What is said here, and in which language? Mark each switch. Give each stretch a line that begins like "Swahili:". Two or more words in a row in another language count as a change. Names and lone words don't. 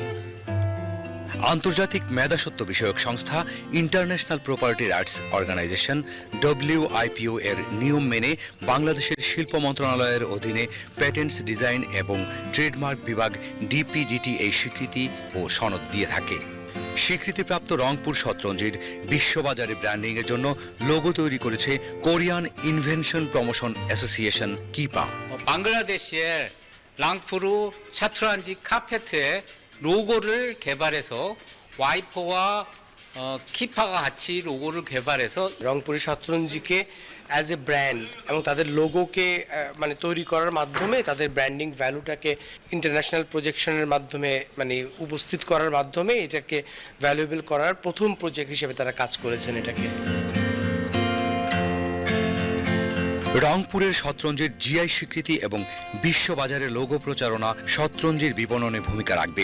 Bangla: আন্তর্জাতিক মেধাস্বত্ব বিষয়ক সংস্থা ইন্টারন্যাশনাল প্রপার্টি রাইটস অর্গানাইজেশন WIPO এর নিয়ম মেনে বাংলাদেশের শিল্প মন্ত্রণালয়ের অধীনে প্যাটেন্টস, ডিজাইন এবং ট্রেডমার্ক বিভাগ DPDT এই স্বীকৃতি ও সনদ দিয়ে থাকে। স্বীকৃতিপ্রাপ্ত রংপুর শতরঞ্জির বিশ্ববাজারে ব্র্যান্ডিং এর জন্য লোগো তৈরি করেছে কোরিয়ান ইনভেনশন প্রমোশন অ্যাসোসিয়েশন কিপা।
Korean: 방글라데시의 랑푸르 샤트란지 카페트의 로고를 개발해서 와이퍼와 키파가 같이 로고를 개발해서
Bangla: রংপুরের শতরঞ্জিকে
English: as a brand
Bangla: এবং তাদের লোগোকে মানে তৈরি করার মাধ্যমে তাদের ব্র্যান্ডিং ভ্যালুটাকে
English: international projection
Bangla: মাধ্যমে মানে উপস্থিত করার মাধ্যমে এটাকে ভ্যালুয়েবল করার প্রথম প্রজেক্ট হিসেবে তারা কাজ করেছেন এটাকে। রংপুরের শতরঞ্জির জিআই স্বীকৃতি এবং বিশ্ববাজারে লোগো প্রচারণা শতরঞ্জির বিপণনে ভূমিকা রাখবে।